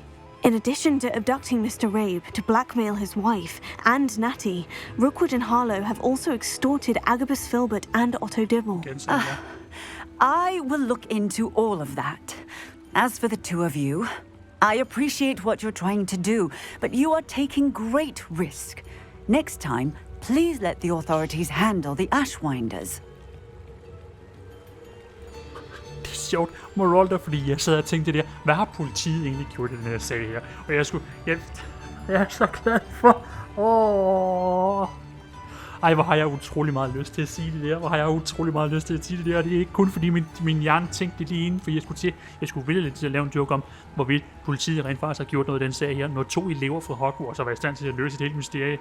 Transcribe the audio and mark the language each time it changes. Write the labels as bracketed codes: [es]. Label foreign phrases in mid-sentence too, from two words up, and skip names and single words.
[en] In addition to abducting Mr. Rabe to blackmail his wife and Natty, Rookwood and Harlow have also extorted Agabus Filbert and Otto Dibble. I will look into all of that. As for the two of you, I appreciate what you're trying to do, but you are taking great risk. Next time, please let the authorities handle the Ashwinders. [da] Det er sjovt, Moralda, fordi jeg sad og tænkte det der, hvad har politiet egentlig gjort i den her sag her? Og jeg er så glad for... Ej, hvor har jeg utrolig meget lyst til at sige det der. Hvor har jeg utrolig meget lyst til at sige det der. Og det er ikke kun fordi min hjerne tænkte det lige inden, for jeg skulle vælge lidt til at lave en joke om, hvorvidt politiet rent faktisk har gjort noget i den sag her, når 2 elever fra Hogwarts har været i stand til at løse et helt mysterie.